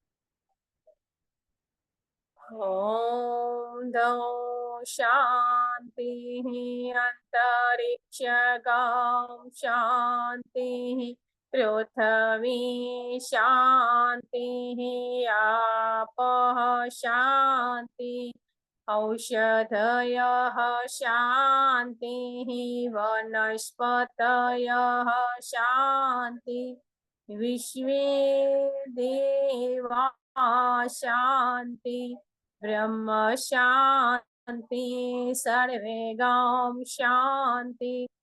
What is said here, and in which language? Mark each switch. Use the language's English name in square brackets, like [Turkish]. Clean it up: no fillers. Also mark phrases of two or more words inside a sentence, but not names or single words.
[Sanskrit] ઓમ દૌ શાંતિ અંતરિક્ષગામ શાંતિ પૃથ્વી શાંતિ આપઃ શાંતિ औषधयः शान्ति वनस्पतयः शान्ति विश्वे देवा शान्ति ब्रह्म शान्ति सर्वे गां शान्ति